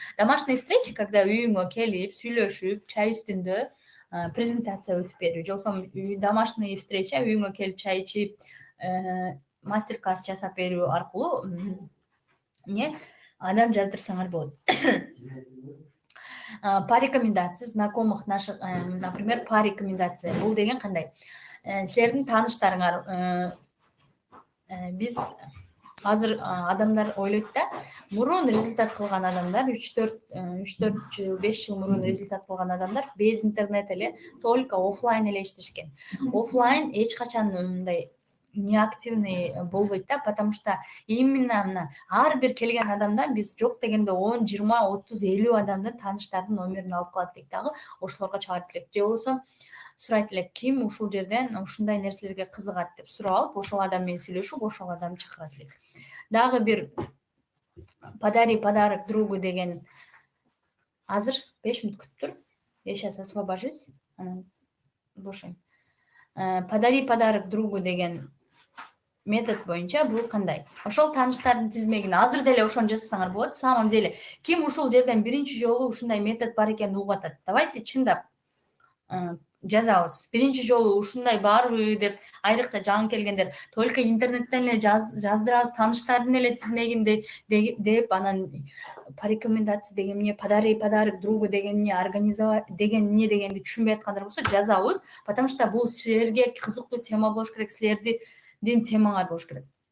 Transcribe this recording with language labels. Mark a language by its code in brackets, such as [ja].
[ru] Домашний встреча, [ky] когда үйүңө келип, сүйлөшүп, чай үстүндө презентация өтүп берүү. Же болбосо [ru] домашний встреча, [ky] үйүңө келип чай ичип, мастер-класс жасап берүү аркылуу адам жаздырсаңар болот. [ru] По рекомендации знакомых наших, например, по рекомендации. [ky] Бул деген кандай? Силердин тааныштарыңар, биз азыр адамдар ойлойт да, мурун результат кылган адамдар, 3-4 жыл, 5 жыл мурун результат кылган адамдар [ru] без интернет [ky] эле, [ru] только офлайн [ky] эле иштешкен. Офлайн эч качан мындай неактивный болбойт да, [ru] потому что [ky] именно мына ар бир келген адамдан биз жок дегенде 10, 20, 30, 50 адамдын тааныштардын номерин алып калат элек дагы, ошолорго чалат элек. Же болбосо сурайт элек, ким ушул жерден ушундай нерселерге кызыгат деп сурап алып, ошол адам менен сүйлөшүп, ошол адамды чакырат элек. Дагы бир [ru] подари подарок другу [ky] деген азыр 5 мүнөт күтүп тур. [ru] Я сейчас освобожусь, [ky] анан бошойм. [ru] Подари подарок другу [ky] деген метод боюнча бул кандай? Ошол тааныштардын тизмегин азыр деле ошону жасасаңар болот. [ru] На самом деле, [ky] ким ушул жерден биринчи жолу ушундай метод бар экенин угуп атат? Давайте чындап жазабыз. Биринчи жолу ушундай барбы деп, айрыкча жаңы келгендер [ru] только [ky] интернеттен эле жаздырабыз, тааныштардын эле тизмегин деп, анан [ru] по рекомендации [ky] деген эмне, [ru] подари подарок другу [ky] деген эмне, организовать деген эмне дегенди түшүнбөй аткандар болсо жазабыз, [ru] потому что [ky] бул силерге кызыктуу тема болуш керек, силердин темаңар болуш керек.